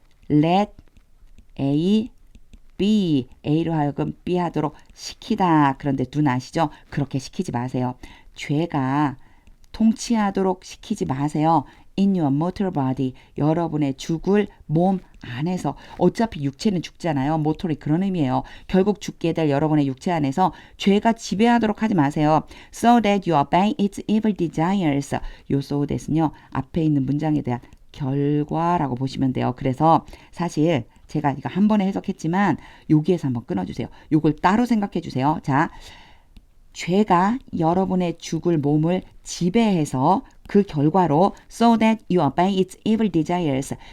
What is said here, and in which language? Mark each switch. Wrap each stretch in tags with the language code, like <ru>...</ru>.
<ko>Let A, B, A로 하여금 B 하도록 시키다. 그런데 do not이죠. 그렇게 시키지 마세요. 죄가 통치하도록 시키지 마세요.</ko> <en>In your mortal body.</en> <ko>여러분의 죽을 몸 안에서. 어차피 육체는 죽잖아요. mortal이 그런 의미예요. 결국 죽게 될 여러분의 육체 안에서 죄가 지배하도록 하지 마세요.</ko> <en>So that you obey its evil desires.</en> <ko>요 so that은요. 앞에 있는 문장에 대한 결과라고 보시면 돼요. 그래서 사실 제가 이거 한 번에 해석했지만 여기에서 한번 끊어주세요. 요걸 따로 생각해 주세요. 자, 죄가 여러분의 죽을 몸을 지배해서 그 결과로</ko> <en>so that you obey its evil desires.</en>